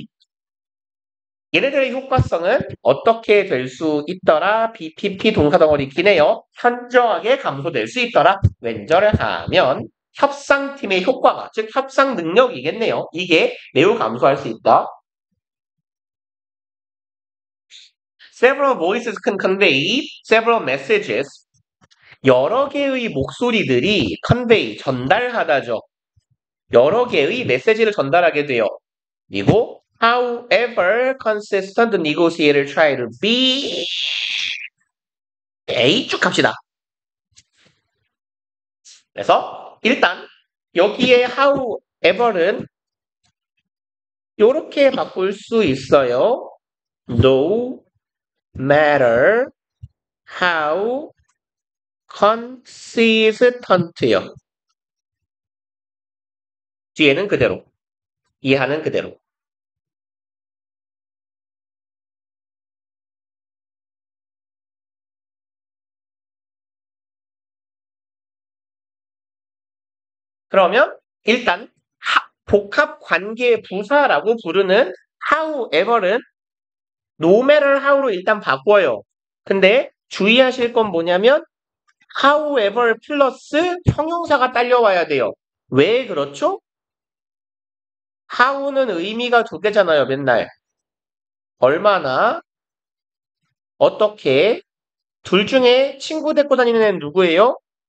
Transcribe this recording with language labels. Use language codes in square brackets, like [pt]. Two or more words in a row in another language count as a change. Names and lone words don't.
[ko] 얘네들의 효과성은 어떻게 될 수 있더라? BPP 동사덩어리 기네요. 현저하게 감소될 수 있더라. 왠저하면 협상팀의 효과가, 즉 협상 능력이겠네요. 이게 매우 감소할 수 있다. [en] Several voices can convey several messages. [ko] 여러 개의 목소리들이 convey, 전달하다죠. 여러 개의 메시지를 전달하게 돼요. 그리고 [en] however consistent the negotiator try to be [ko] 쭉 갑시다. 그래서 일단 여기에 however는 이렇게 바꿀 수 있어요. [en] No matter how consistent요. [ko] 뒤에는 그대로. 이해하는 그대로. 그러면 일단 복합 관계 부사라고 부르는 however는 [en] no matter how [ko] 로 일단 바꿔요. 근데 주의하실 건 뭐냐면 however 플러스 형용사가 딸려와야 돼요. 왜 그렇죠? how는 의미가 두 개잖아요, 맨날. 얼마나, 어떻게, 둘 중에 친구 데리고 다니는 애는 누구예요?